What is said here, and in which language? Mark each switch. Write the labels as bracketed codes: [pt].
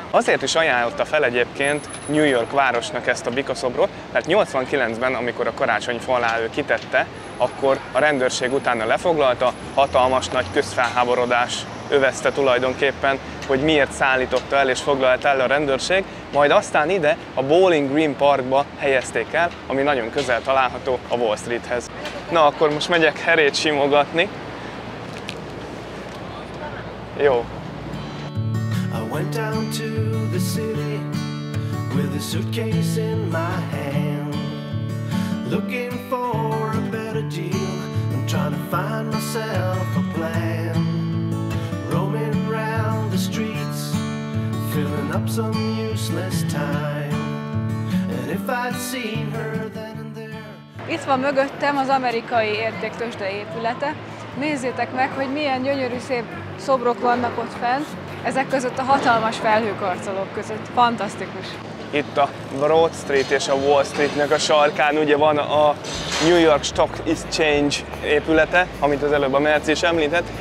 [hu] Azért is ajánlotta fel egyébként New York városnak ezt a bikaszobrot, mert 89-ben, amikor a karácsonyfa alá ő kitette, akkor a rendőrség utána lefoglalta, hatalmas nagy közfelháborodás övezte tulajdonképpen, hogy miért szállította el és foglalta el a rendőrség, majd aztán ide a Bowling Green Parkba helyezték el, ami nagyon közel található a Wall Streethez. Na, akkor most megyek herét simogatni. Jó. [en] I went down to the city with a suitcase in my hand, looking for a better deal and trying to find myself a plan. Roaming around the streets, filling up some useless time. And if I'd seen her then and there. [hu] Itt van mögöttem az amerikai értéktőzsde épülete. Nézzétek meg, hogy milyen gyönyörű szép szobrok vannak ott fent, ezek között a hatalmas felhőkarcolók között. Fantasztikus! Itt a Broad Street és a Wall Streetnek a sarkán ugye van a New York Stock Exchange épülete, amit az előbb a Merci is említett.